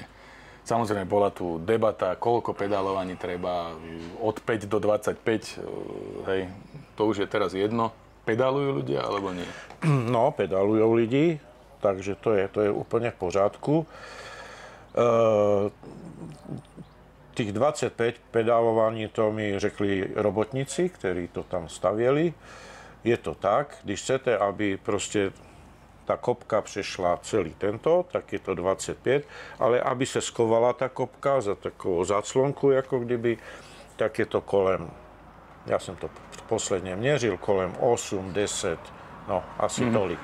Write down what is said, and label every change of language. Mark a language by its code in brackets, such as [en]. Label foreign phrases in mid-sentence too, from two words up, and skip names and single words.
[sk] Samozrejme, bola tu debata, koľko pedálovaní treba, od 5 do 25, hej, to už je teraz jedno. Pedalujú ľudia, alebo nie? No, pedalujú ľudí, takže to je úplne v pořádku. Tých 25 pedálovaní to mi řekli robotníci, ktorí to tam stavěli. [cs] Je to tak, když chcete, aby prostě ta kopka přešla celý tento, tak je to 25, ale aby se skovala ta kopka za takovou záclonku, jako kdyby, tak je to kolem, já jsem to posledně měřil, kolem 8, 10, no asi tolik.